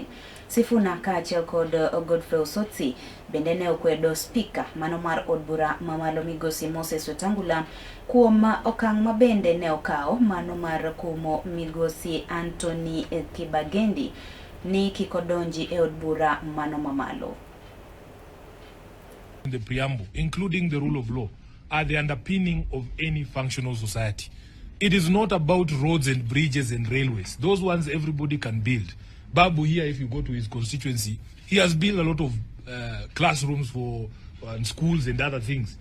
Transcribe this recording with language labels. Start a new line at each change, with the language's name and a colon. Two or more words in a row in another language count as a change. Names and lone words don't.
Luo (Kenya and Tanzania): Sifuna kaachiel kod Godfrey Osotsi bende ne okwedo spika mano mar od bura mamalo migosi Moses Wetangula kuom okang' mabende ne okawo mano mar kumo migosi Anthony Kibagendi ni kikodonji e od bura mano mamalo.
English: The preamble, including the rule of law, are the underpinning of any functional society. It is not about roads and bridges and railways. Those ones everybody can build. Babu here, if you go to his constituency, he has built a lot of classrooms for schools and other things.